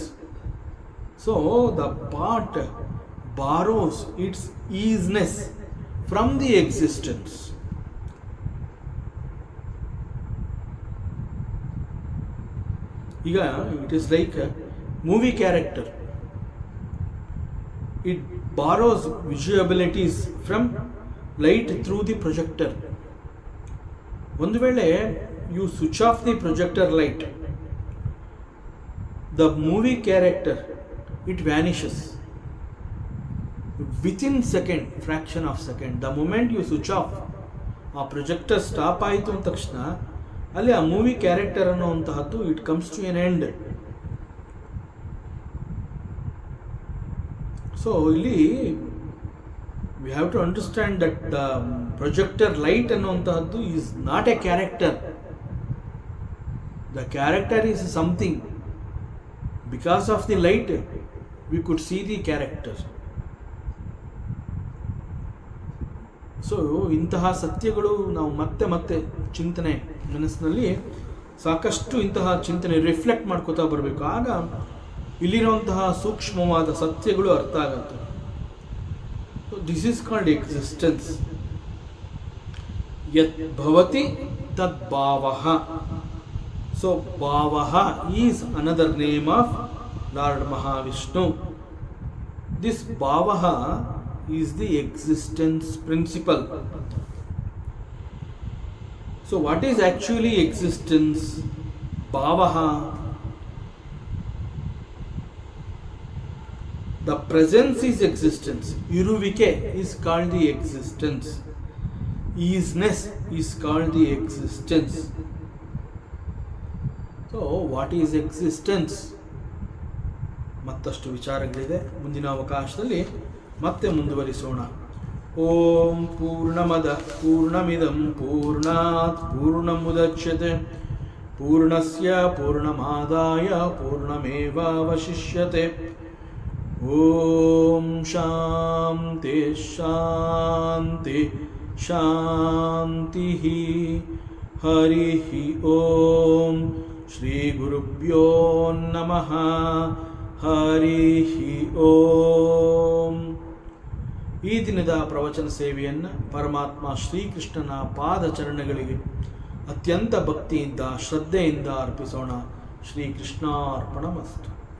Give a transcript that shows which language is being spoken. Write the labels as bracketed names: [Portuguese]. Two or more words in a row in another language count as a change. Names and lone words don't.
[English] So the pot borrows its isness from the existence. ಈಗ it is like movie character. It borrows visual abilities from light through the projector. [Kannada] ಒಂದು ವೇಳೆ [English] you switch off the projector light, the movie character, it vanishes within second, fraction of second. The moment you switch off, [Kannada] ಆ [English] projector stop [Kannada] ಆಯಿತು ಅಂದ ತಕ್ಷಣ ಅಲ್ಲಿ ಆ [English] movie character [Kannada] ಅನ್ನುವಂತಹದ್ದು [English] it comes to an end. ಸೊ ಇಲ್ಲಿ we have to understand that the projector light ಅನ್ನುವಂತಹದ್ದು is not a character. The character is something. Because of the light we could see the character. [Kannada] ಸೊ ಇಂತಹ ಸತ್ಯಗಳು ನಾವು ಮತ್ತೆ ಮತ್ತೆ ಚಿಂತನೆ ಮನಸ್ಸಿನಲ್ಲಿ ಸಾಕಷ್ಟು ಇಂತಹ ಚಿಂತನೆ ರಿಫ್ಲೆಕ್ಟ್ ಮಾಡ್ಕೋತಾ ಬರಬೇಕು. ಆಗ ಇಲ್ಲಿರುವಂತಹ ಸೂಕ್ಷ್ಮವಾದ ಸತ್ಯಗಳು ಅರ್ಥ ಆಗುತ್ತೆ. [English] So this is called existence. [Sanskrit] ಯತ್ ಭವತಿ ತದ್ ಭಾವಃ. [English] ಸೊ ಭಾವಃ is another name of Lord Mahavishnu. ದಿಸ್ ಭಾವಃ is the existence principle. So what is actually existence? Bhavaha. The presence is existence. Iruvike is called the existence. Easiness is called the existence. So what is existence? [Kannada] ಮತ್ತಷ್ಟು ವಿಚಾರಗಳಿದೆ. ಮುಂದಿನ ಅವಕಾಶದಲ್ಲಿ ಮತ್ತೆ ಮುಂದುವರಿಸೋಣ. [Sanskrit] ಓಂ ಪೂರ್ಣಮದ ಪೂರ್ಣಮಿದಂ ಪೂರ್ಣಾತ್ ಪೂರ್ಣಮುದಚ್ಯತೆ ಪೂರ್ಣಸ್ಯ ಪೂರ್ಣಮಾದಾಯ ಪೂರ್ಣಮೇವಾವಶಿಷ್ಯತೆ. ಓಂ ಶಾಂತಿ ಶಾಂತಿ ಶಾಂತಿ. ಹರಿ ಓಂ ಶ್ರೀ ಗುರುಭ್ಯೋ ನಮಃ. ಹರಿ ಓಂ. [Kannada] ಈ ದಿನದ ಪ್ರವಚನ ಸೇವೆಯನ್ನು ಪರಮಾತ್ಮ ಶ್ರೀಕೃಷ್ಣನ ಪಾದಚರಣಗಳಿಗೆ ಅತ್ಯಂತ ಭಕ್ತಿಯಿಂದ ಶ್ರದ್ಧೆಯಿಂದ ಅರ್ಪಿಸೋಣ. [Sanskrit] ಶ್ರೀಕೃಷ್ಣಾರ್ಪಣಮಸ್ತು.